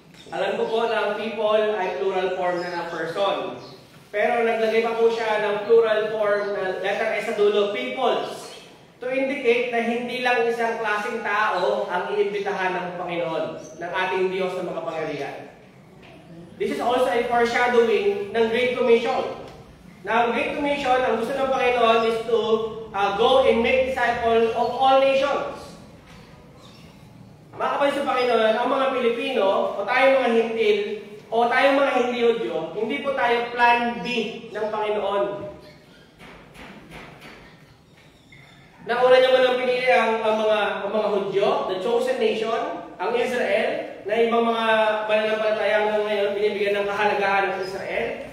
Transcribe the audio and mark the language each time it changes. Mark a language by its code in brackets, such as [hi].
[tl] Alam ko po na ang people ay plural form na ng person. Pero naglagay pa po siya ng plural form na letter S sa dulo, peoples. To indicate na hindi lang isang klaseng tao ang iimbitahan ng Panginoon, ng ating Diyos na makapangyarihan. [en] This is also a foreshadowing ng Great Commission. Now, Great Commission, [tl] ang gusto ng Panginoon [en] is to go and make disciples of all nations. [tl] Mga kapatid sa Panginoon, ang mga Pilipino, o tayong mga Hintil, o tayong mga hindi Hudyo, hindi po tayo plan B ng Panginoon. Nauna niya man ang pinili ang mga Hudyo, [en] the chosen nation, [tl] ang Israel, na ibang mga mananampalatayang ngayon binibigyan ng kahalagahan ng Israel.